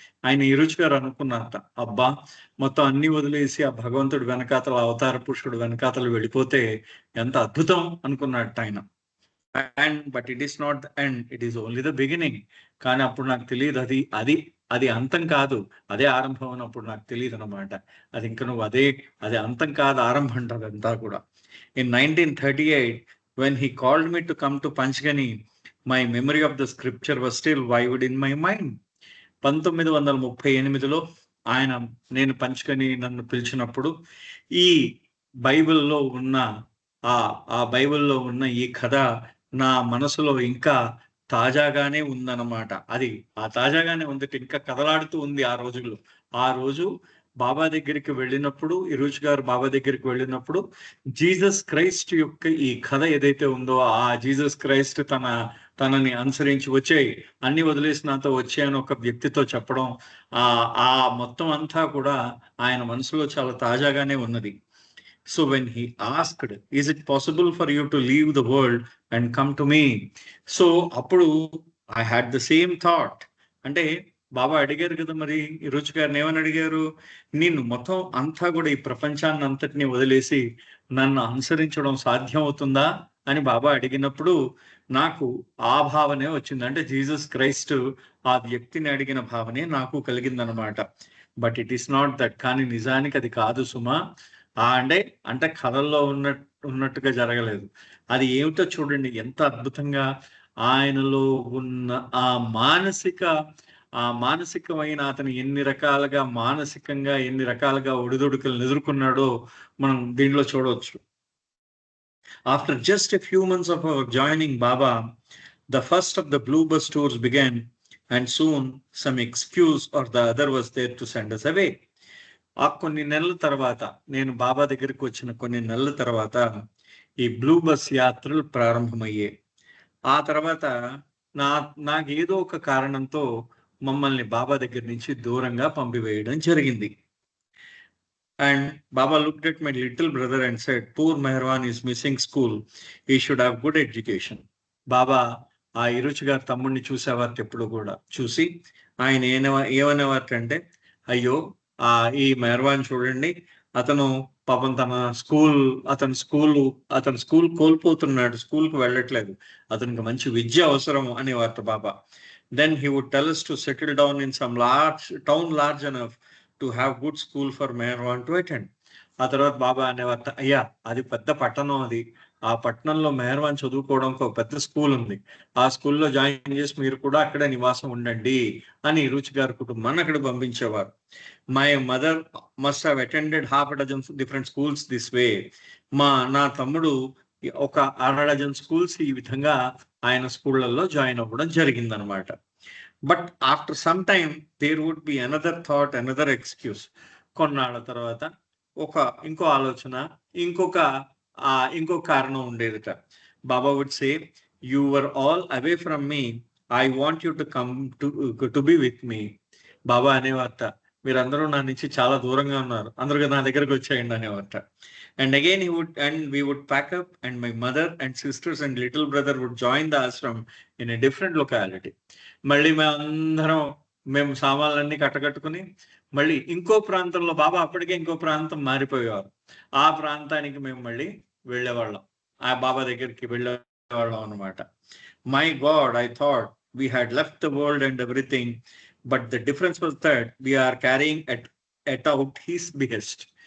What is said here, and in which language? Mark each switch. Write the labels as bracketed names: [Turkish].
[Telugu] ఆయన ఇరుచ్ గారు అనుకున్నారట, అబ్బా మొత్తం అన్ని వదిలేసి ఆ భగవంతుడు వెనకాతల, అవతార పురుషుడు వెనకాతలు వెళ్ళిపోతే ఎంత అద్భుతం అనుకున్నట్టు ఆయన. [English] But it is not the end, it is only the beginning. [Telugu] కానీ అప్పుడు నాకు తెలియదు అది అంతం కాదు, అదే ఆరంభం అన్నప్పుడు నాకు తెలియదు అనమాట. అది ఇంకా నువ్వు అది అంతం కాదు, ఆరంభం అంటారు అంతా కూడా. [English] In 1938 when he called me to come to Panchgani, my memory of the scripture was still vivid in my mind. [Telugu] 1938లో నేను పంచగని నన్ను పిలిచినప్పుడు ఈ బైబిల్లో ఉన్న బైబిల్లో ఉన్న ఈ కథ నా మనసులో ఇంకా తాజాగానే ఉందన్నమాట. అది తాజాగానే ఉంది, ఇంకా కదలాడుతూ ఉంది ఆ రోజు బాబా దగ్గరికి వెళ్ళినప్పుడు, ఇరుచ్ గారు బాబా దగ్గరికి వెళ్ళినప్పుడు జీసస్ క్రైస్ట్ యొక్క ఈ కథ ఏదైతే ఉందో, ఆ జీసస్ క్రైస్ట్ తనని అనుసరించి వచ్చాయి, అన్ని వదిలేసి నాతో వచ్చాయని ఒక వ్యక్తితో చెప్పడం, ఆ మొత్తం అంతా కూడా ఆయన మనసులో చాలా తాజాగానే ఉన్నది. [English] So when he asked, is it possible for you to leave the world and come to me? So అప్పుడు I had the same thought. [Telugu] అంటే బాబా అడిగారు కదా, మరి ఇరుచ్ గారిని ఏమని అడిగారు, నేను మొత్తం అంతా కూడా ఈ ప్రపంచాన్ని అంతటిని వదిలేసి నన్ను అనుసరించడం సాధ్యం అవుతుందా అని బాబా అడిగినప్పుడు నాకు ఆ భావనే వచ్చింది. అంటే జీసస్ క్రైస్ట్ ఆ వ్యక్తిని అడిగిన భావనే నాకు కలిగిందనమాట. [English] But it is not that. [Telugu] కానీ నిజానికి అది కాదు సుమా. అంటే కథల్లో ఉన్నట్టుగా జరగలేదు. అది ఏమిటో చూడండి, ఎంత అద్భుతంగా ఆయనలో ఉన్న ఆ మానసిక ఆ మానసికమైన అతను మానసికంగా ఎన్ని రకాలుగా ఒడిదుడుకులను ఎదుర్కొన్నాడో మనం దీంట్లో చూడవచ్చు. [English] After just a few months of our joining Baba, the first of the blue bus tours began, and soon some excuse or the other was there to send us away. [Telugu] ఆ కొన్ని నెలల తర్వాత, నేను బాబా దగ్గరికి వచ్చిన కొన్ని నెలల తర్వాత ఈ బ్లూ బస్ యాత్రలు ప్రారంభమయ్యాయి. ఆ తర్వాత నాకేదో ఒక కారణంతో మమ్మల్ని బాబా దగ్గర నుంచి దూరంగా పంపివేయడం జరిగింది. [English] And Baba looked at my little brother and said, "Poor Meherwan is missing school. He should have good education." [Telugu] బాబా ఆ ఇరుచి గారి తమ్ముడిని చూసేవారు ఎప్పుడు కూడా. చూసి ఆయన ఏమనేవారంటే, అయ్యో ఈ మెహర్వాన్ చూడండి, అతను పాపం అతను స్కూల్ కోల్పోతున్నాడు, స్కూల్కి వెళ్ళట్లేదు, అతనికి మంచి విద్య అవసరం అనేవారు బాబా. [English] Then he would tell us to settle down in some large enough to have good school for Meherwan to attend. [Telugu] ఆ తర్వాత బాబా అనేవారు, అయ్యా అది పెద్ద పట్టణం, ఆ పట్టణంలో మెహర్వాన్ చదువుకోవడానికి ఒక పెద్ద స్కూల్ ఉంది, ఆ స్కూల్లో జాయిన్ చేసి మీరు కూడా అక్కడే నివాసం ఉండండి అని రుచి గారి కుటుంబాన్ని అక్కడ పంపించేవారు. [English] My mother must have attended half dozen different schools this way. [Telugu] నా తమ్ముడు ఒక 6 డజన్ స్కూల్స్ ఈ విధంగా ఆయన స్కూళ్లలో జాయిన్ అవ్వడం జరిగిందనమాట. [English] But after some time there would be another thought, another excuse. [Telugu] కొన్నాళ్ళ తర్వాత ఇంకో ఆలోచన, ఇంకో కారణం ఉండేదిట. [English] Baba would say, "you were all away from me, I want you to come to be with me." [Telugu] బాబా అనేవారట, మీరందరూ నా నుంచి చాలా దూరంగా ఉన్నారు, అందరూ నా దగ్గరకు వచ్చేయండి అనేవారట. [English] And again we would pack up, and my mother and sisters and little brother would join the ashram in a different locality. [Telugu] మళ్ళీ మేము సామాన్లన్నీ కట్టకట్టుకుని మళ్ళీ ఇంకో ప్రాంతంలో, బాబా అప్పటికే ఇంకో ప్రాంతం మారిపోయేవారు, ఆ ప్రాంతానికి మేము మళ్ళీ వెళ్ళేవాళ్ళం, ఆ బాబా దగ్గరికి వెళ్ళేవాళ్ళం అనమాట. [English] My god, I thought we had left the world and everything, but the difference was that we are carrying at out his behest.